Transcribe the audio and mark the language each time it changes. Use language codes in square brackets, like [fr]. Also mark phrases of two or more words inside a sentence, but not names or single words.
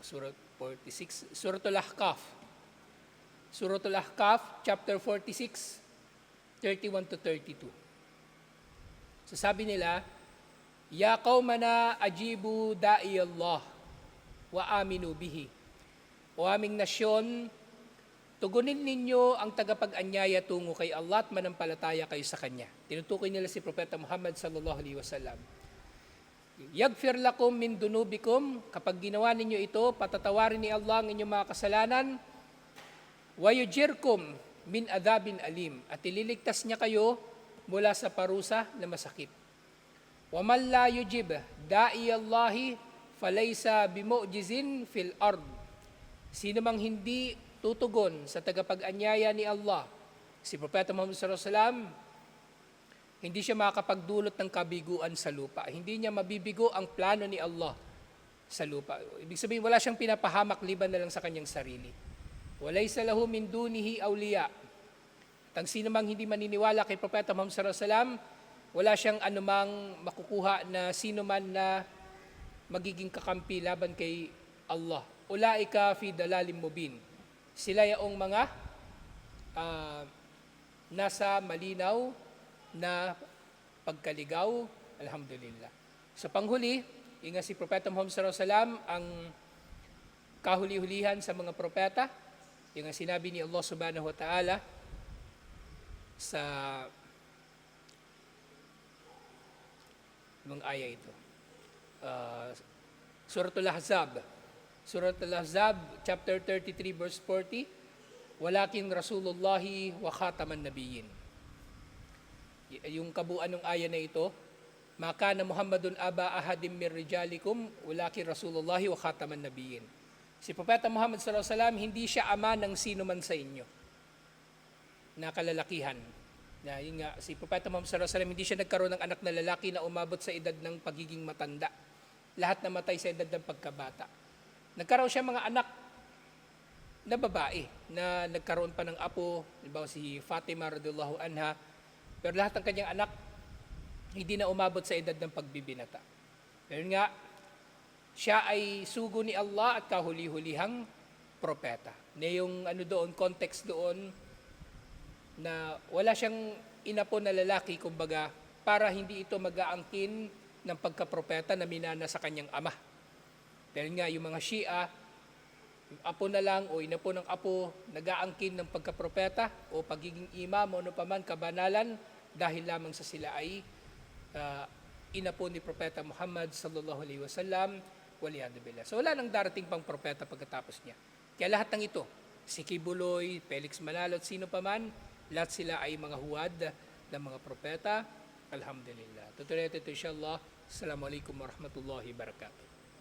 [tl] Surah 46. Suratul Ahqaf. Suratul Ahqaf, [en] chapter 46, 31 to 32. [tl] So sabi nila, [ar] يا قومنا أجيبوا داعي الله وآمنوا به. [tl] O aming nasyon, tugunin ninyo ang tagapag-anyaya tungo kay Allah at manampalataya kayo sa Kanya. Tinutukoy nila si Propeta Muhammad [ar] صلى الله عليه وسلم. يغفر لكم من ذنوبكم, [tl] kapag ginawa ninyo ito, patatawarin ni Allah ang inyong mga kasalanan. [ar] ويجركم من عذاب أليم, [tl] at ililigtas niya kayo mula sa parusa na masakit. [ar] ومن لا يجب داعي الله فليس بمعجز في الأرض. [tl] Sino mang hindi tutugon sa tagapag-anyaya ni Allah, si Propeta Muhammad [ar] صلى الله عليه وسلم, [tl] hindi siya makakapagdulot ng kabiguan sa lupa. Hindi niya mabibigo ang plano ni Allah sa lupa. Ibig sabihin, wala siyang pinapahamak liban na lang sa kanyang sarili. [ar] وليس له من دونه أولياء. [tl] At ang sino mang hindi maniniwala kay Propeta Muhammad [ar] صلى الله عليه وسلم, [tl] wala siyang anumang makukuha na sino man na magiging kakampi laban kay Allah. [ar] أولئك في ضلال مبين. [tl] Sila yaong mga nasa malinaw na pagkaligaw. Alhamdulillah. Sa panghuli, inga si Propeta Muhammad [ar] صلى الله عليه وسلم [tl] ang kahuli-hulihan sa mga propeta. Yung sinabi ni Allah [ar] سبحانه وتعالى [tl] sa mga aya ito. Suratul Ahzab. Suratul Ahzab, [en] chapter 33, verse 40. [ar] ولكن رسول الله وخاتم النبيين. [tl] Yung kabuuan ng aya na ito, [ar] ما كان محمد أبا أحد من رجالكم ولكن رسول الله وخاتم النبيين. [tl] Si Propeta Muhammad [ar] صلى الله عليه وسلم, [tl] hindi siya ama ng sino man sa inyo na kalalakihan. Na yun nga, si Propeta Muhammad [ar] صلى الله عليه وسلم, [tl] hindi siya nagkaroon ng anak na lalaki na umabot sa edad ng pagiging matanda. Lahat namatay sa edad ng pagkabata. Nagkaroon siya mga anak na babae na nagkaroon pa ng apo, halimbawa si Fatima [ar] رضي الله عنها, [tl] pero lahat ng kanyang anak hindi na umabot sa edad ng pagbibinata. Pero nga, siya ay sugo ni Allah at kahuli-hulihang propeta. Na yung context doon, na wala siyang inapo na lalaki, kumbaga, para hindi ito mag-aangkin ng pagkapropeta na minana sa kanyang ama. Dahil nga, yung mga Shia, yung apo na lang o inapo ng apo, nag-aangkin ng pagkapropeta o pagiging imam o ano paman, kabanalan, dahil lamang sa sila ay inapo ni Propeta Muhammad [ar] صلى الله عليه وسلم, والعياذ بالله. [tl] So wala nang darating pang propeta pagkatapos niya. Kaya lahat ng ito, si Kibuloy, Felix Manalo at sino paman, lahat sila ay mga huwad ng mga propeta. Alhamdulillah. Tutuloy ito insyaAllah. [ar] السلام عليكم ورحمة الله وبركاته.